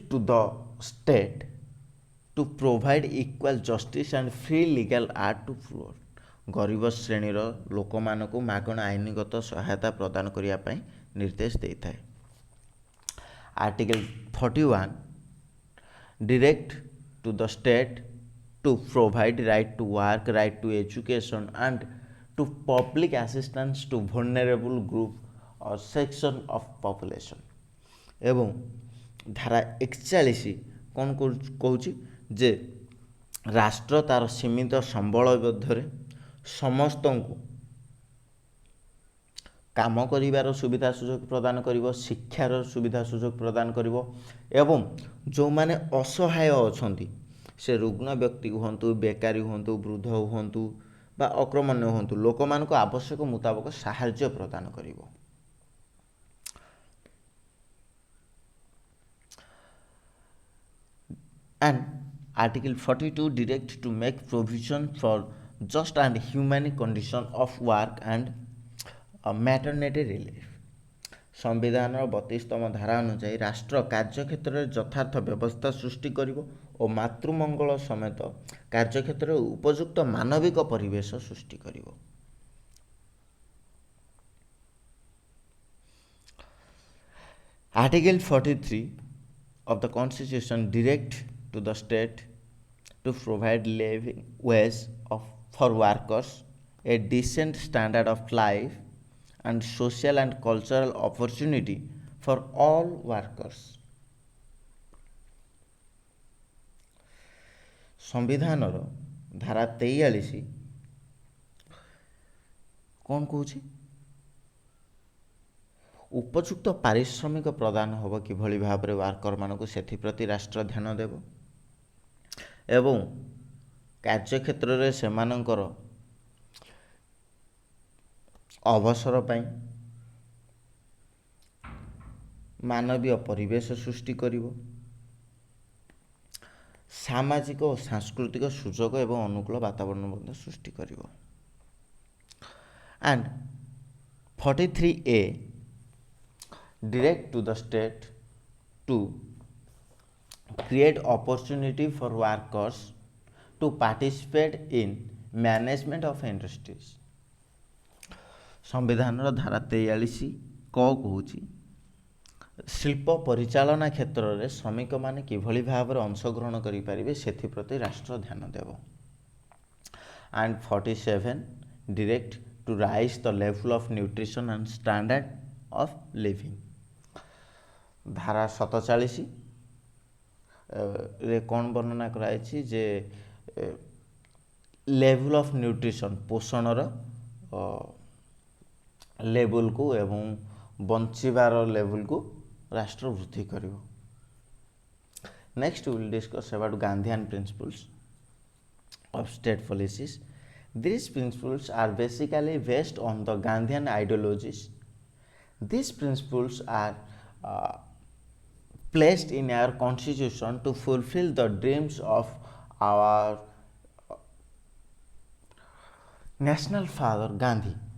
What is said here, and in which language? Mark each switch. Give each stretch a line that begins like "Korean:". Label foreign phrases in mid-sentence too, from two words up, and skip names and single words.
English: to the state to provide equal justice and free legal aid to poor।
Odia: ଗରିବ ଶ୍ରେଣୀର ଲୋକମାନଙ୍କୁ ମାଗଣା ଆଇନଗତ ସହାୟତା ପ୍ରଦାନ କରିବା ପାଇଁ ନିର୍ଦ୍ଦେଶ ଦେଇଥାଏ।
English: ଆର୍ଟିକଲ 41 direct to the state to provide right to work, right to education and to public assistance to vulnerable group or section of population।
Odia: ଏବଂ ଧାରା 41 କ'ଣ କହୁଛି ଯେ ରାଷ୍ଟ୍ର ତାର ସୀମିତ ସମ୍ବଳ ମଧ୍ୟରେ ସମସ୍ତଙ୍କୁ କାମ କରିବାର ସୁବିଧା ସୁଯୋଗ ପ୍ରଦାନ କରିବ, ଶିକ୍ଷାର ସୁବିଧା ସୁଯୋଗ ପ୍ରଦାନ କରିବ ଏବଂ ଯେଉଁମାନେ ଅସହାୟ ଅଛନ୍ତି, ସେ ରୁଗ୍ଣ ବ୍ୟକ୍ତି ହୁଅନ୍ତୁ, ବେକାରୀ ହୁଅନ୍ତୁ, ବୃଦ୍ଧ ହୁଅନ୍ତୁ ବା ଅକ୍ରମଣ୍ୟ ହୁଅନ୍ତୁ, ଲୋକମାନଙ୍କୁ ଆବଶ୍ୟକ ମୁତାବକ ସାହାଯ୍ୟ ପ୍ରଦାନ କରିବ।
English: And Article 42 direct to make provision for just and humane condition of work and maternity relief।
Odia: ସମ୍ବିଧାନର 32ତମ ଧାରା ଅନୁଯାୟୀ ରାଷ୍ଟ୍ର କାର୍ଯ୍ୟକ୍ଷେତ୍ରରେ ଯଥାର୍ଥ ବ୍ୟବସ୍ଥା ସୃଷ୍ଟି କରିବ ଓ ମାତୃମଙ୍ଗଳ ସମେତ କାର୍ଯ୍ୟକ୍ଷେତ୍ରରେ ଉପଯୁକ୍ତ ମାନବିକ ପରିବେଶ ସୃଷ୍ଟି କରିବ।
English: Article 43 of the Constitution direct to the state to provide living wage for workers, a decent standard of life and social and cultural opportunity for all workers।
Odia: ସମ୍ବିଧାନର ଧାରା 43 କ'ଣ କହୁଛି? ଉପଯୁକ୍ତ ପାରିଶ୍ରମିକ ପ୍ରଦାନ ହେବ କିଭଳି ଭାବରେ ୱାର୍କରମାନଙ୍କୁ, ସେଥିପ୍ରତି ରାଷ୍ଟ୍ର ଧ୍ୟାନ ଦେବ ଏବଂ କାର୍ଯ୍ୟକ୍ଷେତ୍ରରେ ସେମାନଙ୍କର ଅବସର ପାଇଁ ମାନବୀୟ ପରିବେଶ ସୃଷ୍ଟି କରିବ, ସାମାଜିକ ଓ ସାଂସ୍କୃତିକ ସୁଯୋଗ ଏବଂ ଅନୁକୂଳ ବାତାବରଣ ମଧ୍ୟ ସୃଷ୍ଟି କରିବ।
English: And 43A direct to the state to create opportunity for workers to participate in management of industries।
Odia: ସମ୍ବିଧାନର ଧାରା 43 କହୁଛି ଶିଳ୍ପ ପରିଚାଳନା କ୍ଷେତ୍ରରେ ଶ୍ରମିକମାନେ କିଭଳି ଭାବରେ ଅଂଶଗ୍ରହଣ କରିପାରିବେ ସେଥିପ୍ରତି ରାଷ୍ଟ୍ର ଧ୍ୟାନ ଦେବ।
English: And 47 direct to rise the level of nutrition and standard of living।
Odia: ଧାରା 47 ରେ କ'ଣ ବର୍ଣ୍ଣନା କରାଯାଇଛି ଯେ
English: level of nutrition,
Odia: ପୋଷଣର ଲେଭେଲ୍କୁ ଏବଂ ବଞ୍ଚିବାର ଲେଭେଲ୍କୁ ରାଷ୍ଟ୍ର ବୃଦ୍ଧି କରିବ।
English: Next we will discuss about Gandhian principles of state policies। These principles are basically based on the Gandhian ideologies। These principles are placed in our constitution to fulfill the dreams of our national father Gandhi।